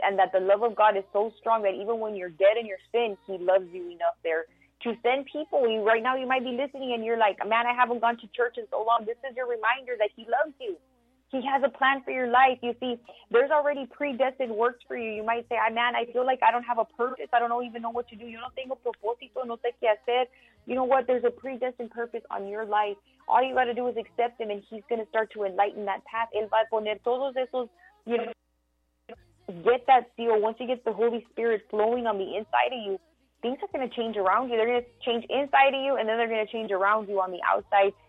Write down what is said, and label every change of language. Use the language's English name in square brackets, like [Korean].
[English] And that the love of God is so strong that even when you're dead in your sin, he loves you enough there to send people. You, right now, you might be listening and you're like, man, I haven't gone to church in so long. This is your reminder that he loves you. He has a plan for your life. You see, there's already predestined works for you. You might say, man, I feel like I don't have a purpose. I don't even know what to do. [Spanish] Yo no tengo propósito, no sé qué hacer. [English] You know what? There's a predestined purpose on your life. All you got to do is accept him, and he's going to start to enlighten that path. [Spanish] Él va a poner todos esos, [English] you know, get that seal. Once you get the Holy Spirit flowing on the inside of you, things are going to change around you. They're going to change inside of you, and then they're going to change around you on the outside.